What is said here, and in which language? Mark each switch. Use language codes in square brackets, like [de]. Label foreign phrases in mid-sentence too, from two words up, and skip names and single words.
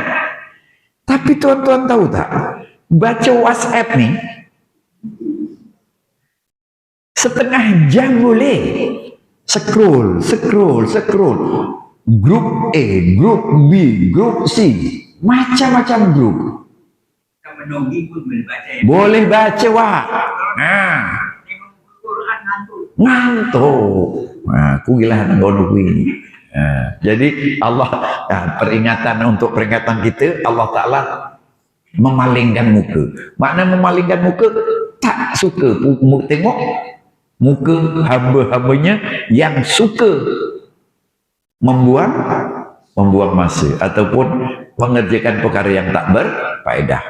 [ms] Tapi tuan-tuan tahu tak, baca WhatsApp nih setengah jam boleh. Scroll. Grup A, grup B, grup C, macam-macam grup. Boleh baca, Wak. Ngantuk. [jv] Aku gila ngono kuwi. [ms] Jadi Allah, untuk peringatan kita, Allah Ta'ala memalingkan muka. Makna memalingkan muka, tak suka tengok muka hamba-hambanya yang suka membuang masa ataupun mengerjakan perkara yang tak berfaedah.